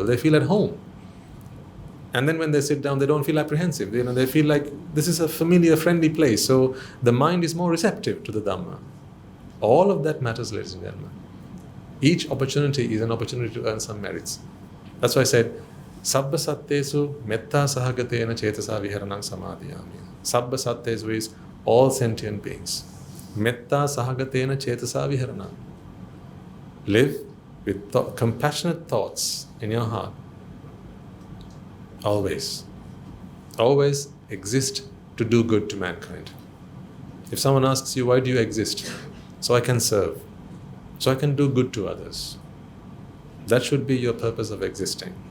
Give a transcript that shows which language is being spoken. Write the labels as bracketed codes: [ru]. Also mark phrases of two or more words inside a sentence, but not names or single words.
[en] They feel at home. And then when they sit down, they don't feel apprehensive. They feel like this is a familiar, friendly place. So the mind is more receptive to the Dhamma. All of that matters, ladies and gentlemen. Each opportunity is an opportunity to earn some merits. That's why I said, [pi] Sabba sattesu metta sahagatena cetasa viharanang samadhiyami. Sabba sattesu [en] is all sentient beings. [pi] Metta sahagatena cetasa viharanang. [en] Live with compassionate thoughts in your heart. Always. Always exist to do good to mankind. If someone asks you, why do you exist? So I can serve. So I can do good to others. That should be your purpose of existing.